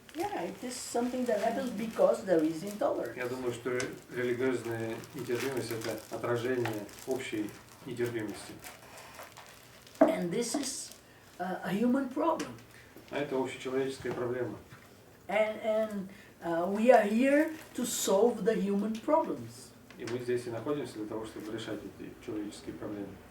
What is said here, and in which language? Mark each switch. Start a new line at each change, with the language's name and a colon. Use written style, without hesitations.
English: Yeah, it is something that happens because there is intolerance.
Russian: Я думаю, что религиозная нетерпимость – это отражение общей нетерпимости.
English: And this is a human problem.
Russian: А это общечеловеческая проблема.
English: And we are here to solve the human problems.
Russian: И мы здесь и находимся для того, чтобы решать эти человеческие проблемы.